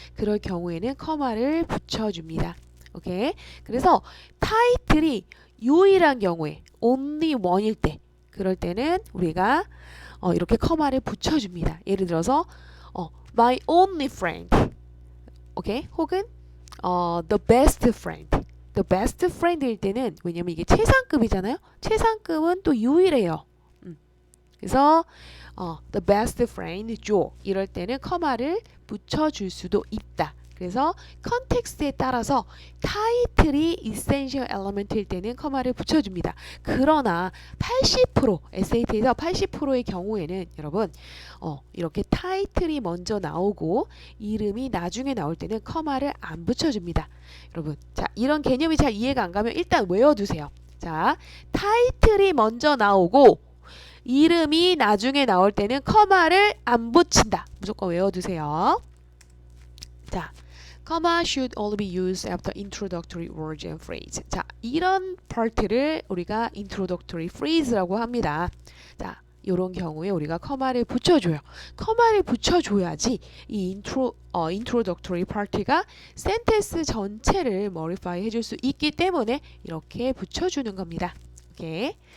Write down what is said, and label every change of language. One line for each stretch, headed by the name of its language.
Korean: 그럴 경우에는 커마를 붙여줍니다. 오케이? 그래서 타이틀이 유일한 경우에
English: only one
Korean: 일 때 그럴 때는 우리가 이렇게 커마를 붙여줍니다. 예를 들어서
English: my only friend,
Korean: 오케이?
English: 혹은 the best friend. the best friend
Korean: 일 때는 왜냐면 이게 최상급이잖아요. 최상급은 또 유일해요. 그래서
English: the best friend
Korean: Joe 이럴 때는 커마를 붙여줄 수도 있다. 그래서 컨텍스트에 따라서 타이틀이
English: essential element
Korean: 일 때는 커마를 붙여줍니다. 그러나 80% SAT에서 80%의 경우에는 여러분 이렇게 타이틀이 먼저 나오고 이름이 나중에 나올 때는 커마를 안 붙여줍니다. 여러분, 자, 이런 개념이 잘 이해가 안 가면 일단 외워두세요. 자, 타이틀이 먼저 나오고 이름이 나중에 나올 때는 커마를 안 붙인다. 무조건 외워두세요.
English: 자, comma should only be used after introductory words and phrase.
Korean: 자, 이런 파트를 우리가
English: introductory phrase
Korean: 라고 합니다. 자, 이런 경우에 우리가 커마를 붙여줘요. 커마를 붙여줘야지 이
English: introductory part
Korean: 가 센텐스 전체를 modify 해줄 수 있기 때문에 이렇게 붙여주는 겁니다. 오케이.